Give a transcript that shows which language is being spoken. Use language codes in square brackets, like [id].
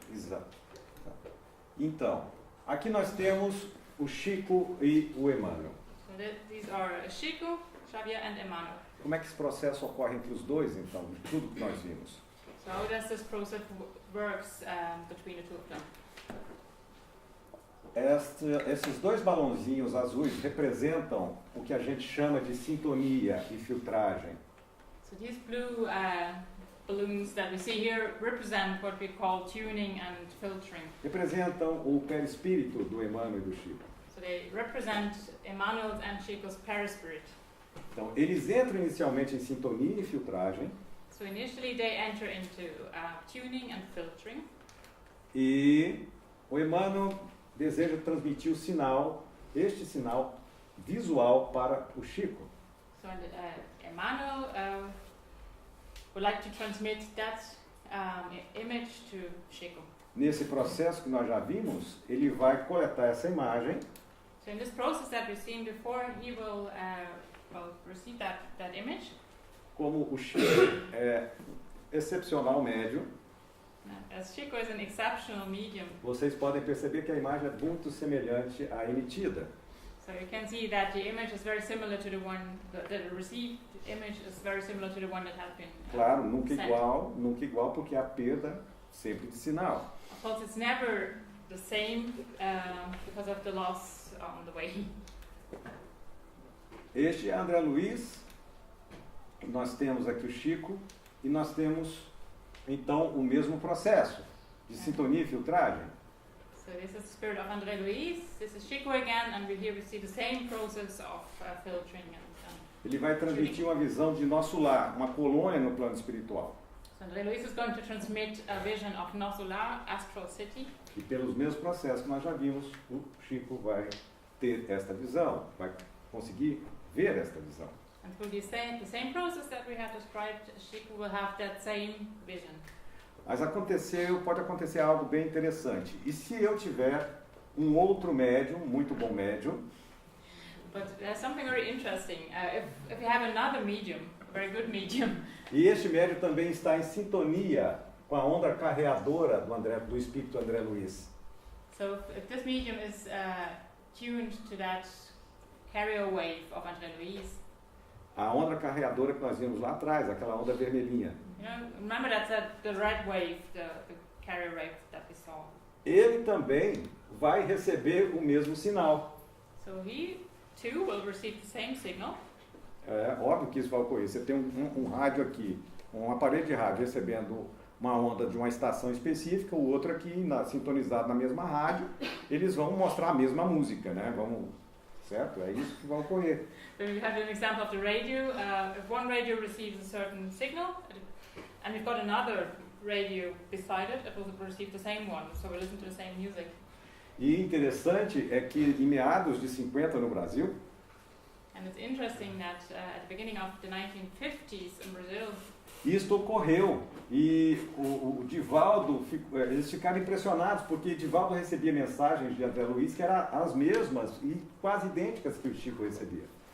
[pt] Exato. Então, aqui nós temos o Chico e o Emmanuel. [en] So these are Chico, Xavier, and Emmanuel. [pt] Como é que esse processo ocorre entre os dois, então, de tudo que nós vimos? [en] So how does this process works between the two of them? [pt] Esses dois balãozinhos azuis representam o que a gente chama de sintonia e filtragem. [en] So these blue balloons that we see here represent what we call tuning and filtering. [pt] Representam o perispírito do Emmanuel e do Chico. [en] So they represent Emmanuel's and Chico's perispirit. [pt] Então, eles entram inicialmente em sintonia e filtragem. [en] So initially they enter into tuning and filtering. [pt] E o Emmanuel deseja transmitir o sinal, este sinal visual para o Chico. [en] So Emmanuel would like to transmit that image to Chico. [pt] Nesse processo que nós já vimos, ele vai coletar essa imagem. [en] So in this process that we've seen before, he will receive that image. [pt] Como o Chico é excepcional médium, [en] As Chico is an exceptional medium, [pt] vocês podem perceber que a imagem é muito semelhante à emitida. [en] so you can see that the image is very similar to the one, the received image is very similar to the one that has been [pt] Claro, nunca [en] sent. [pt] igual porque há perda sempre de sinal. [en] Of course, it's never the same because of the loss on the way. [pt] Este é André Luiz, nós temos aqui o Chico e nós temos então o mesmo processo de sintonia e filtragem. [en] So this is the spirit of André Luiz, this is Chico again, and here we see the same process of filtering and [pt] Ele vai transmitir uma visão de nosso lar, uma colônia no plano espiritual. [en] so André Luiz is going to transmit a vision of Nosso Lar, Astral City. [pt] E pelos mesmos processos que nós já vimos, o Chico vai ter esta visão, vai conseguir ver esta visão. [en] And through the same process that we have described, Chico will have that same vision. [pt] Mas pode acontecer algo bem interessante. E se eu tiver um outro médium, muito bom médium, [en] But there's something very interesting. If you have another medium, a very good medium, [pt] e este médium também está em sintonia com a onda carreadora do espírito André Luiz, [en] so if this medium is tuned to that carrier wave of André Luiz, [pt] a onda carreadora que nós vimos lá atrás, aquela onda vermelhinha, [en] remember that's the red wave, the carrier wave that we saw. [pt] ele também vai receber o mesmo sinal. [en] So he too will receive the same signal. [pt] É óbvio que isso vai ocorrer. Você tem um rádio aqui, um aparelho de rádio recebendo uma onda de uma estação específica, o outro aqui, sintonizado na mesma rádio, eles vão mostrar a mesma música, né? Certo? É isso que vai ocorrer. [en] So we have an example of the radio. If one radio receives a certain signal, and we've got another radio beside it, it will receive the same one, so we listen to the same music. [pt] E interessante é que em meados de 50 no Brasil, [en] And it's interesting that at the beginning of the 1950s in Brazil, [pt] isto ocorreu e o Divaldo, eles ficaram impressionados porque Divaldo recebia mensagens de André Luiz que eram as mesmas e quase idênticas que o Chico recebia.